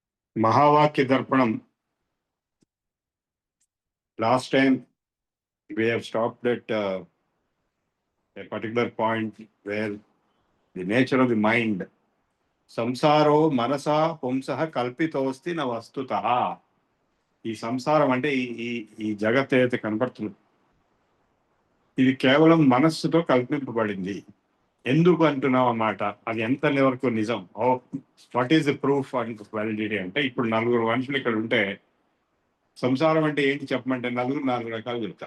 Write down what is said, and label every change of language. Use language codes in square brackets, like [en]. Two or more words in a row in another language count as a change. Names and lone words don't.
[en] Mahavakya Darpanam. Last time we have stopped at a particular point where the nature of the mind, [sa] संसारो मनसा पुंसः कल्पितोऽस्ति न वस्तुतः. [te] ఈ సంసారం అంటే ఈ ఈ జగత్ ఏదైతే కనపడుతుంది ఇది కేవలం మనస్సుతో కల్పింపబడింది. ఎందుకు అంటున్నాం అన్నమాట. అది ఎంత వరకు నిజం, [en] what is the proof and validity [te] అంటే, ఇప్పుడు నలుగురు మనుషులు ఇక్కడ ఉంటే సంసారం అంటే ఏంటి చెప్పమంటే నాలుగు రకాలు చెప్తా.